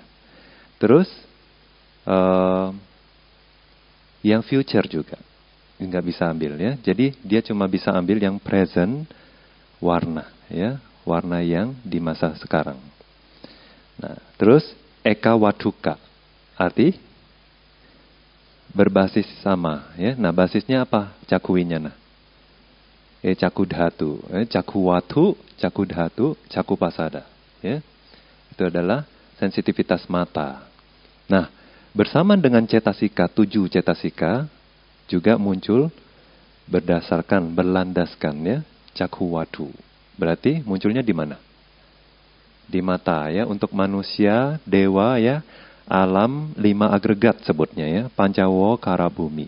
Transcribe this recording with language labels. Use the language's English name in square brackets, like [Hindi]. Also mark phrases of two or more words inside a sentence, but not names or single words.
[Indonesian] Terus yang future juga nggak bisa ambil ya. Jadi dia cuma bisa ambil yang present warna ya, warna yang di masa sekarang. Nah, terus [Pali] eka watuka [Indonesian] arti berbasis sama ya. Nah, basisnya apa? [Pali] Caku winyana. Caku dhatu, caku watu, caku dhatu, caku pasada. [Indonesian] Ya, itu adalah sensitivitas mata. Nah, bersama dengan cetasika, 7 cetasika juga muncul berdasarkan, berlandaskan ya, caku watu. Berarti munculnya di mana? Di mata ya, untuk manusia, dewa ya, alam 5 agregat sebutnya ya, [Pali] pancawo kara bumi.